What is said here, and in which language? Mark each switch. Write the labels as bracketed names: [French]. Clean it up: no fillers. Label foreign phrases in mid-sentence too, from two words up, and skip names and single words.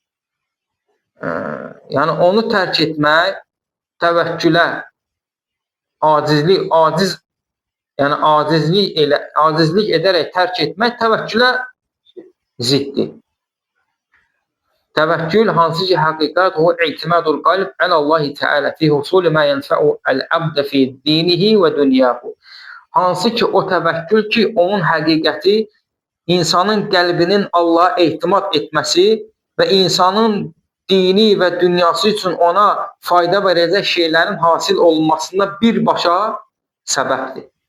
[Azerbaijani] Yəni onu tərk etmək təvəkkülə acizlik edərək tərk etmək təvəkkülə ziddir. Təvəkkül hansı ki həqiqət o [Arabic] اعتماد القلب على الله تعالى في حصول ما ينفع العبد في دينه ودنياه. [Azerbaijani] Hansı ki o təvəkkül ki onun həqiqəti insanın qəlbinin Allaha etimad etməsi və insanın dini və dünyası üçün ona fayda verəcək şeylərin hasil olunmasında birbaşa səbəbdir.